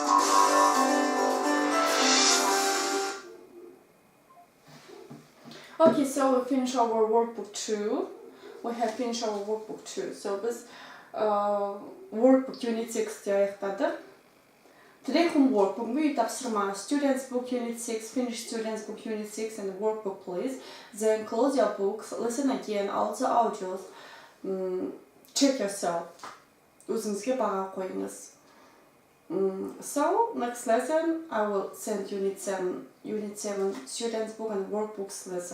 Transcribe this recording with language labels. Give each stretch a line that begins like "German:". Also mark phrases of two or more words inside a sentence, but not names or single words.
English: Okay, so we finish our workbook 2. We have finished our workbook 2.
Kazakh: So biz
English: workbook unit
Kazakh: 6'te аяқтадық.
English: Today homework,
Kazakh: бүгінгі үй тапсырма.
English: Students book unit 6, finish students book unit 6 and workbook please. Then close your books, listen again, all the audios. Check yourself.
Kazakh: Өзіңізге баға қойыңыз.
English: So, next lesson, I will send unit 7 students book and workbooks lesson.